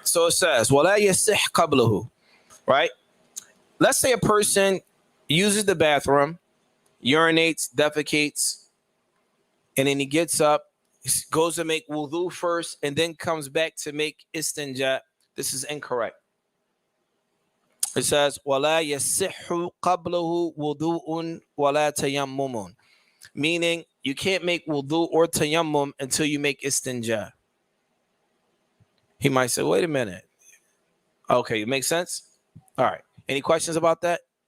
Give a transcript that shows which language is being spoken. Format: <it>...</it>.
<en>So it says,</en> <ar>وَلَا يَصِحْ قَبْلَهُ.</ar> <en>Right? Let's say a person uses the bathroom, urinates, defecates, and then he gets up, goes to make wudu first, and then comes back to make istinja. This is incorrect. It says,</en> <ar>وَلَا يَصِحُّ قَبْلَهُ وُضُوءٌ وَلَا تَيَمُّمٌ.</ar> <en>Meaning, you can't make wudu or tayammum until you make istinja. He might say, wait a minute. Okay, it makes sense? All right. Any questions about that?</en>